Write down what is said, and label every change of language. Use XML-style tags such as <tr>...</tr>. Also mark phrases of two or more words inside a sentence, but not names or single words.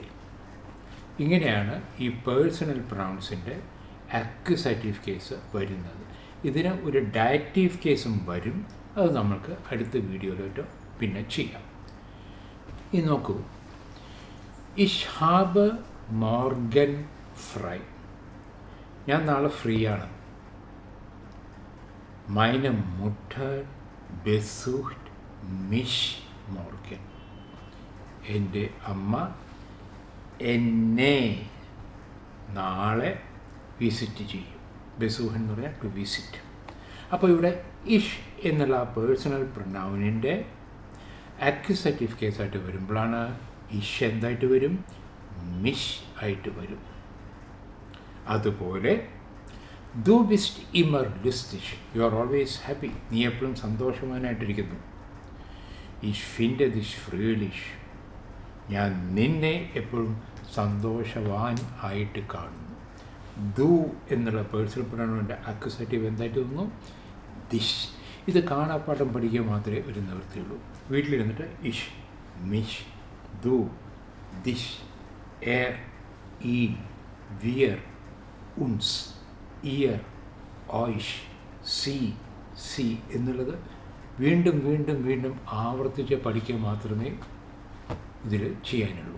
<ml>ഇങ്ങനെയാണ് ഈ</ml> <en>personal pronouns accusative case</en> <ml>വരുന്നത്. ഇതിന് ഒരു</ml> <en>dative case</en> <ml>വരും. അത് നമ്മൾക്ക് അടുത്ത വീഡിയോയിലോട്ടോ പിന്നെ ചെയ്യാം.</ml> <de>ഇനി നോക്കൂ, ich hab morgen frei.</de> <ml>ഞാൻ നാളെ ഫ്രീ ആണ്.</ml> <de>meine Mutter besucht mich morgen.</de> <ml>എൻ്റെ അമ്മ എന്നെ നാളെ വിസിറ്റ് ചെയ്യും. ബെസൂഹ് എന്ന് പറഞ്ഞാൽ</ml> <en>to visit.</en> <ml>അപ്പോൾ ഇവിടെ ഇഷ് എന്നുള്ള</ml> <en>personal pronoun accusative case</en> <ml>വരുമ്പോഴാണ് ഇഷ് എന്തായിട്ട് വരും? മിഷ് ആയിട്ട് വരും. അതുപോലെ</ml> <de>Du bist immer lustig.</de> <en>You are always happy.</en> <ml>നീ എപ്പോഴും സന്തോഷവാനായിട്ടിരിക്കുന്നു.</ml> <de>Ich finde dich fröhlich.</de> <ml>ഞാൻ നിന്നെ എപ്പോഴും സന്തോഷവാൻ ആയിട്ട് കാണുന്നു. ദു എന്നുള്ള</ml> <en>personal pronoun accusative</en> <ml>എന്തായിട്ട് തോന്നുന്നു? ദിഷ്. ഇത് കാണാപ്പാഠം പഠിക്കുക മാത്രമേ ഒരു നിവൃത്തിയുള്ളൂ. വീട്ടിലിരുന്നിട്ട്</ml> <de>ich, mich, du, dich, er, ihn, wir, uns, ihr, euch, sie</de> <ml>എന്നുള്ളത് വീണ്ടും വീണ്ടും വീണ്ടും ആവർത്തിച്ച് പഠിക്കുക മാത്രമേ ഇതിൽ ചെയ്യാനുള്ളൂ.</ml>